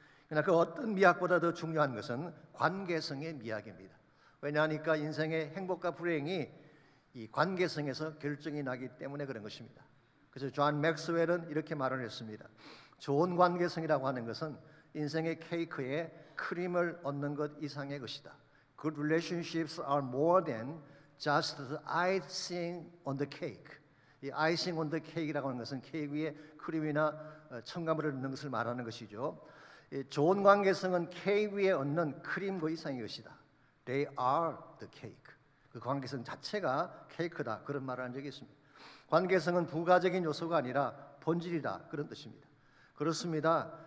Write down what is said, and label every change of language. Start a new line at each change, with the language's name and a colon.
Korean: 그러나 그 어떤 미학보다 더 중요한 것은 관계성의 미학입니다. 왜냐하니까 인생의 행복과 불행이 이 관계성에서 결정이 나기 때문에 그런 것입니다. 그래서 존 맥스웰은 이렇게 말을 했습니다. 좋은 관계성이라고 하는 것은 인생의 케이크에 크림을 얻는 것 이상의 것이다.
English: Good relationships are more than just the icing on the cake.
Korean: 이
English: icing on the cake
Korean: 이라고 하는 것은 케이크 위에 크림이나 첨가물을 넣는 것을 말하는 것이죠. 좋은 관계성은 케이크 위에 얹는 크림과 이상의 것이다.
English: They are the cake.
Korean: 그 관계성 자체가 케이크다. 그런 말을 한 적이 있습니다. 관계성은 부가적인 요소가 아니라 본질이다. 그런 뜻입니다. 그렇습니다.